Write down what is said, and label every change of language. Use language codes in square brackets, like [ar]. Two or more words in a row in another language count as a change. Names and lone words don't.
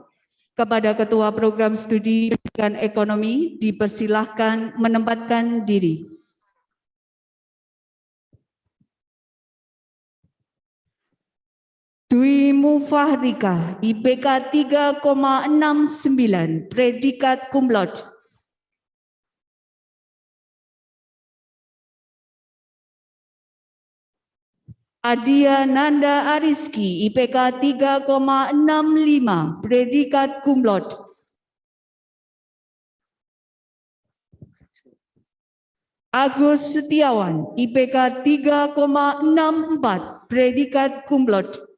[id] Kepada Ketua Program Studi Pendidikan Ekonomi, dipersilahkan menempatkan diri. Dwi Mufahrika, IPK 3,69, predikat [la] cum laude. [id] Adia Nanda Ariski, IPK 3,65, predikat [la] cum laude. [id] Agus Setiawan, IPK 3,64, predikat [la] cum laude.